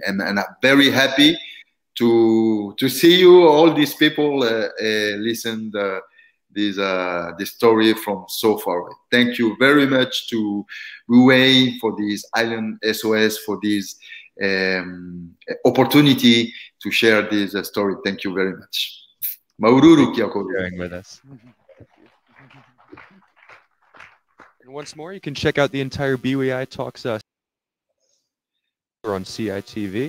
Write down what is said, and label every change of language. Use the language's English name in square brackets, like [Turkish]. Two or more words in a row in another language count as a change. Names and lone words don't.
[English] And I'm very happy to see you, all these people listen this story from so far away. Thank you very much to BUEI for this Island SOS, for this opportunity to share this story. Thank you very much. [Māori] Maururu kia korua. [English] Sharing with us. And once more, you can check out the entire BUEI Talks on CITV.